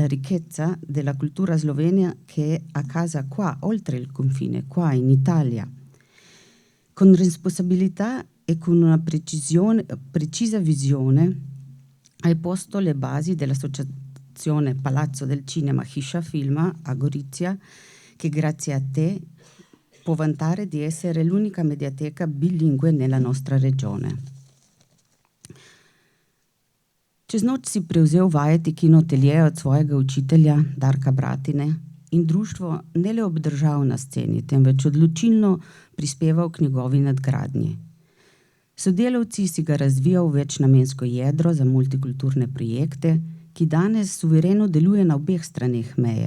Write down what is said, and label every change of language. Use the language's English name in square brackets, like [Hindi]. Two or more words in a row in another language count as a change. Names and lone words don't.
[Italian] ricchezza della cultura slovena che è a casa qua, oltre il confine, qua in Italia, con responsabilità e con una precisa visione, hai posto le basi dell'associazione Palazzo del Cinema Hiša Filma a Gorizia, che grazie a te può vantare di essere l'unica mediateca bilingue nella nostra regione. [Slovenian] Čez noč si prevzel vajeti Kino Atelier od svojega učitelja Darka Bratine in društvo ne le obdržal na sceni, temveč odločilno prispeval k njegovi nadgradnji. Sodelavci si ga razvijal v večnamensko jedro za multikulturne projekte, ki danes suvereno deluje na obeh straneh meje.